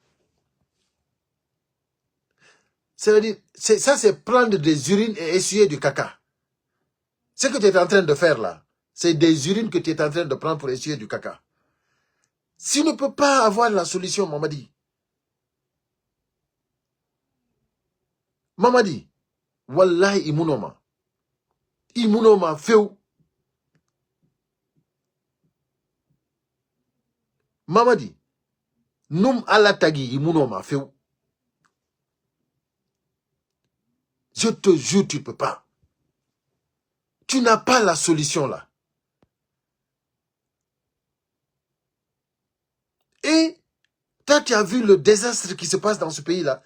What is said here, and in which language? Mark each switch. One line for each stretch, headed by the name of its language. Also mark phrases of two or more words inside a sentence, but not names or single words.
French: C'est-à-dire, ça c'est prendre des urines et essuyer du caca. Ce que tu es en train de faire là, c'est des urines que tu es en train de prendre pour essuyer du caca. Si tu ne peux pas avoir la solution,
Susu: Mamadi, Mamadi, wallahi imunoma. Imunoma feu. Mamadi, num alatagi imunoma feu.
French: Je te jure, tu ne peux pas. Tu n'as pas la solution là. Et toi, tu as vu le désastre qui se passe dans ce pays-là.